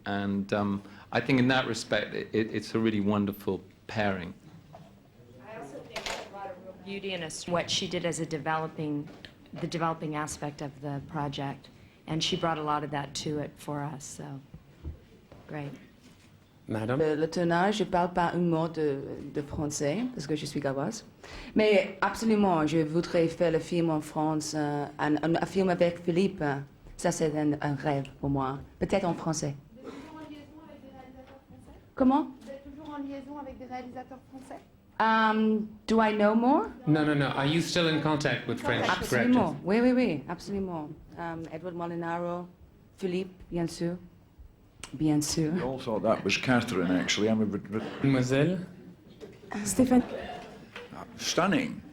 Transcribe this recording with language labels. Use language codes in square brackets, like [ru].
[en] And I think in that respect, it's a really wonderful pairing. I also think there's a lot of real beauty in what she did as the developing aspect of the project. And she brought a lot of that to it for us, so great. Madam? [fr] Le tonnage, je parle pas un mot de français, parce que je suis galloise. Mais absolument, je voudrais faire le film en France, un film avec Philippe. Ça, c'est un rêve pour moi. Peut-être en français. Vous êtes toujours en liaison avec des réalisateurs français? Comment? Vous êtes toujours en liaison avec des réalisateurs français? [en] Do I know more? No. Are you still in contact with French [fr] Absolument. [en] directors? [fr] Oui, absolument. Edward Molinaro, Philippe, bien sûr. Bien sûr. [en] We all thought that was Catherine, actually. [fr] Mademoiselle? Stéphane. [en] Stunning.